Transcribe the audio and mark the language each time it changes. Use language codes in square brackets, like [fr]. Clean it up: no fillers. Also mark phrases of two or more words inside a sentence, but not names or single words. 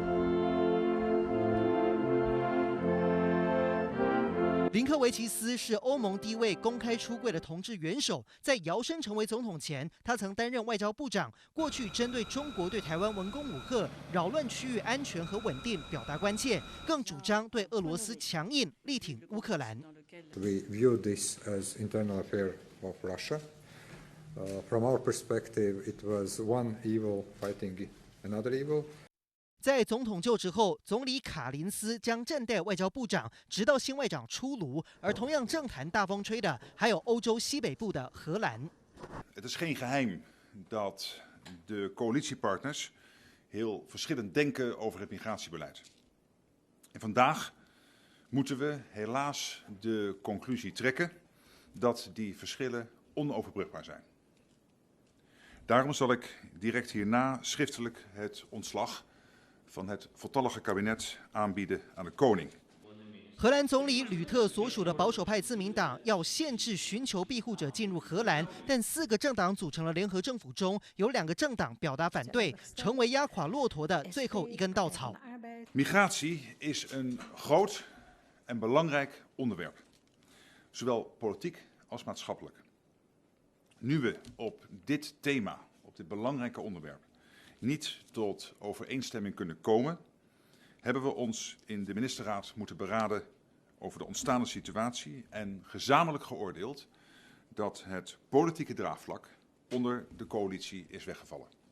[zh] 林克维奇斯是欧盟第一位公开出柜的同志元首，在摇身成为总统前，他曾担任外交部长。过去针对中国对台湾文攻武吓、扰乱区域安全和稳定表达关切，更主张对俄罗斯强硬，力挺乌克兰。 [en] We view this as internal affair of Russia. From our perspective, it was one evil fighting another evil. [zh] 在总统就职后，总理卡林斯将暂代外交部长，直到新外长出炉。而同样政坛大风吹的，还有欧洲西北部的荷兰。 [nl] Het is geen geheim dat de coalitiepartners heel verschillend denken over het migratiebeleid. En vandaag moeten we helaas de conclusie trekken dat die verschillen onoverbrugbaar zijn. Daarom zal ik direct hierna schriftelijk het ontslag van het voltallige kabinet aanbieden aan de koning. [zh] 荷兰总理吕特所属的保守派自民党要限制寻求庇护者进入荷兰，但4个政党组成了联合政府中，有2个政党表达反对，成为压垮骆驼的最后一根稻草。 [nl] Migratie is een groot en belangrijk onderwerp, zowel politiek als maatschappelijk. Nu we op dit thema, op dit belangrijke onderwerp, niet tot overeenstemming kunnen komen, hebben we ons in de ministerraad moeten beraden over de ontstaande situatie en gezamenlijk geoordeeld dat het politieke draagvlak onder de coalitie is weggevallen.